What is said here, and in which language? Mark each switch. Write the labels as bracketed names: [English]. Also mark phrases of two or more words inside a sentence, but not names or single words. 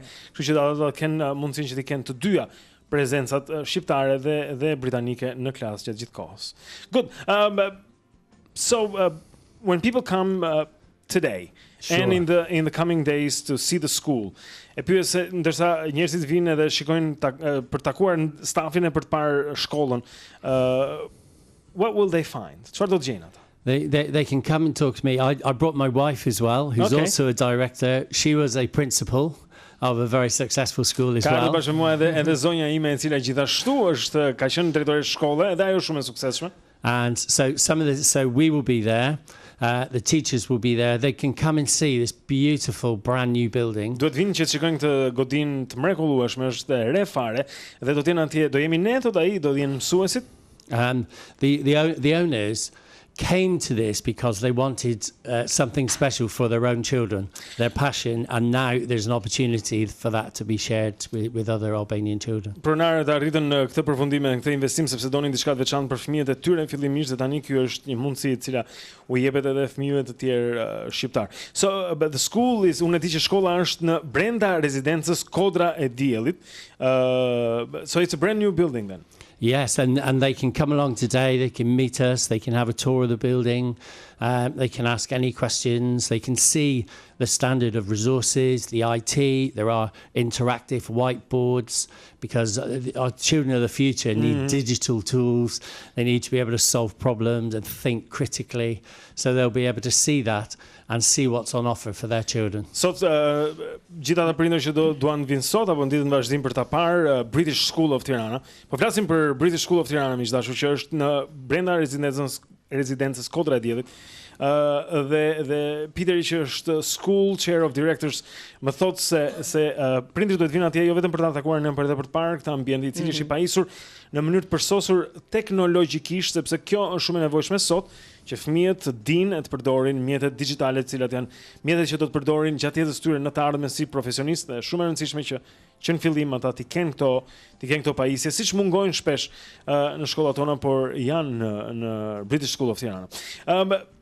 [Albanian] Kështu që ata do të kenë mundësinë që të kenë të dyja prezencat shqiptare dhe britanike në klasë gjatë gjithë kohës. [English] Good. So when people come today and in the coming days to see the school. [Albanian] E pyet se ndërsa njerëzit vinë edhe shikojnë për takuar stafin e për të parë shkollën, [English] what will they find? [Albanian] Çfarë do të gjejnë ata? [English] They can come and talk to me. I brought my wife as well, who's also a director. She was a principal of a very successful school as well. [Albanian] Ka bashkë mua edhe zonja ime e cila gjithashtu ka qenë drejtore shkolle, edhe ajo shumë e suksesshme. [English] And so we will be there. The teachers will be there. They can come and see this beautiful brand new building. [Albanian] Do të vinë që të shikojnë këtë godinë të mrekullueshme, është e re fare dhe do të jenë atje, do jemi ne tot ai, do jenë mësuesit. [English] The owners came to this because they wanted something special for their own children, their passion, and now there's an opportunity for that to be shared with other Albanian children. [Albanian] Pronarët arritën këtë përfundim, këtë investim sepse donin diçka të veçantë për fëmijët e tyre fillimisht, dhe tani ky është një mundësi e cila u jepet edhe fëmijëve të tjerë shqiptar. [English] So but the school is, [Albanian] unë e di që shkolla është në brenda rezidencës Kodra e Diellit. [English] So it's a brand new building then. Yes, and they can come along today, they can meet us, they can have a tour of the building, they can ask any questions, they can see the standard of resources, the IT, there are interactive whiteboards, because our children of the future need digital tools, they need to be able to solve problems and think critically, so they'll be able to see that and see what's on offer for their children. [Albanian] Sot gjithë ata prindër që duan vinë sot apo në ditën vazhdim për ta parë [English] British School of Tirana. [Albanian] Po flasim për [English] British School of Tirana, [Albanian] miq dashur, që është në brenda rezidencës Kodra e Diellit. Dhe Peteri që është [English] School Chair of Directors [Albanian] më thotë se prindërit duhet vinë atje jo vetëm për ta takuar në për të parë këtë ambient i cili është i pajisur në mënyrë të përsosur teknologjikisht, sepse kjo është shumë e nevojshme sot, që fëmijët dinë të përdorin mjetet digjitale, të cilat janë mjetet që do të përdorin gjatë jetës tyre në të ardhmen si profesionistë, dhe shumë e rëndësishme që në fillim ata ti kenë këto pajisje, siç mungojnë shpesh në shkollat tona, por janë në [English] British School of Tirana.